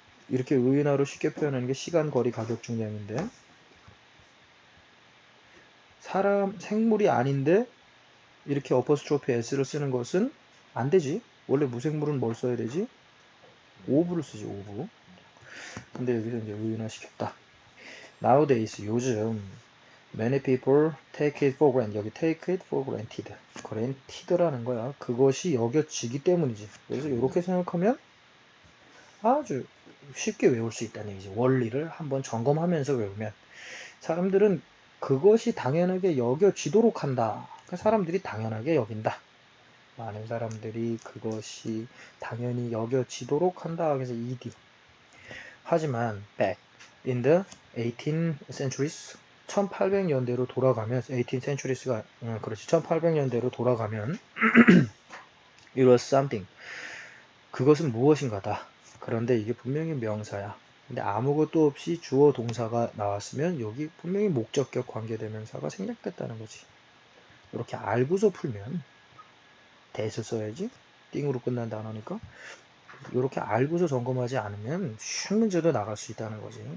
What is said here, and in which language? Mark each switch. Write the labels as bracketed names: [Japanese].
[Korean] 이렇게 의인화로 쉽게 표현하는 게 시간, 거리, 가격, 중량인데 사람, 생물이 아닌데 이렇게 어퍼스트로피 s를 쓰는 것은 안 되지. 원래 무생물은 뭘 써야 되지? 오브를 쓰지, 오브. 근데 여기서 이제 의인화 시켰다. [English] Nowadays, [Korean] 요즘 [English] many people take it for granted. 여기 take it for granted. [Korean] granted라는 거야. 그것이 여겨지기 때문이지. 그래서 이렇게 생각하면 아주 쉽게 외울 수 있다는 얘기지. 원리를 한번 점검하면서 외우면 사람들은 그것이 당연하게 여겨지도록 한다. 그러니까 사람들이 당연하게 여긴다. 많은 사람들이 그것이 당연히 여겨지도록 한다. 그래서 ed. 하지만 [English] back in the 18th centuries [Korean] 1800년대로 돌아가면 18th centuries가 그렇지 [English] 1800년대로 돌아가면 it was something. [Korean] 그것은 무엇인가다. 그런데 이게 분명히 명사야. 근데 아무것도 없이 주어 동사가 나왔으면 여기 분명히 목적격 관계대명사가 생략됐다는 거지. 이렇게 알고서 풀면 대서 써야지. 띵으로 끝난 단어니까. 이렇게 알고서 점검하지 않으면 쉬운 문제도 나갈 수 있다는 거지.